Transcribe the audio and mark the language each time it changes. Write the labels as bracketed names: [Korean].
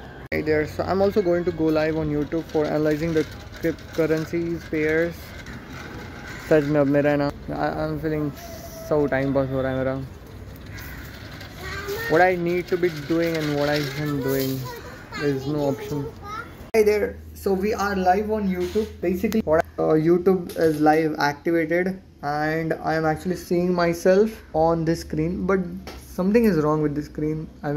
[English] Hey there, so I'm also going to go live on YouTube for analyzing the cryptocurrencies pairs. [Hindi] सच में अब मेरा है ना, [English] I'm feeling so time pass [Hindi] हो रहा है मेरा. [English] What I need to be doing and what I am doing, there is no option. Hey there, so we are live on YouTube. Basically YouTube is live activated and I am actually seeing myself on this screen, but something is wrong with this screen.